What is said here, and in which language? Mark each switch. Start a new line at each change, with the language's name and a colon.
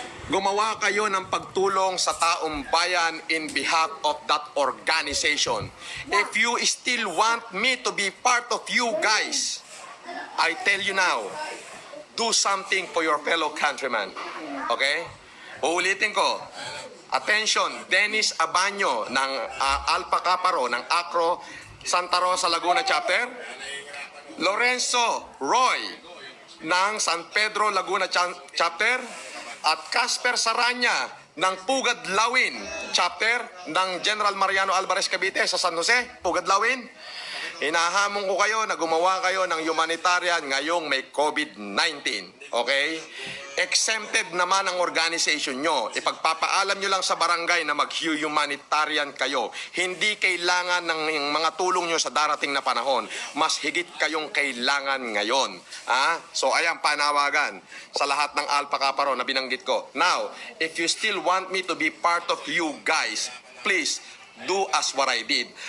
Filipino: Gumawa kayo ng pagtulong sa taong bayan
English: in behalf of that organization. If you still want me to be part of you guys, I tell you now, do something for your fellow countrymen.
Filipino: Okay? Uulitin ko. Attention, Dennis Abaño ng Alpha Kaparo, ng ACRO, Santa Rosa, Laguna Chapter. Lorenzo Roy ng San Pedro, Laguna Chapter. At Casper Saranya ng Pugad Lawin Chapter ng General Mariano Alvarez Cavite sa San Jose, Pugad Lawin. Hinahamon ko kayo na gumawa kayo ng humanitarian ngayong may COVID-19. Okay? Exempted naman ang organization nyo. Ipagpapaalam nyo lang sa barangay na mag-humanitarian kayo. Hindi kailangan ng mga tulong nyo sa darating na panahon. Mas higit kayong kailangan ngayon. So ayan, panawagan sa lahat ng Alpha Kaparo na binanggit ko.
English: Now, if you still want me to be part of you guys, please, do as what I did.